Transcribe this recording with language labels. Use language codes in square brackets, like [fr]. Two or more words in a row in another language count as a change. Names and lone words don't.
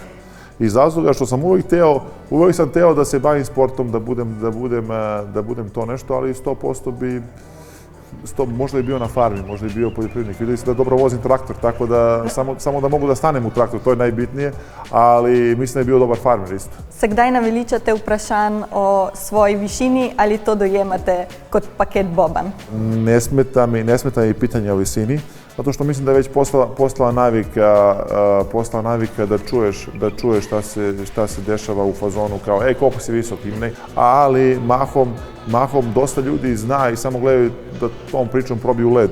[sr] Iz razloga što sam uvijek sam teo da se bavim sportom, da budem to nešto, ali 100% bi, možda bi bio na farmi, možda bi bio poljoprivrednik. Vidjeli ste da dobro vozim traktor, tako da samo da mogu da stanem u traktor, to je najbitnije, ali mislim da je bio dobar farmer isto. [sl] Se kdaj naveličate vprašanj o svoji višini ali to dojemate kot paket boban? [sr] Ne smeta mi pitanje o visini, zato što mislim da je već postala navika da čuješ šta se dešava u fazonu kao koliko si visok, ali mahom dosta ljudi zna i samo gledaju da tom pričom probiju led.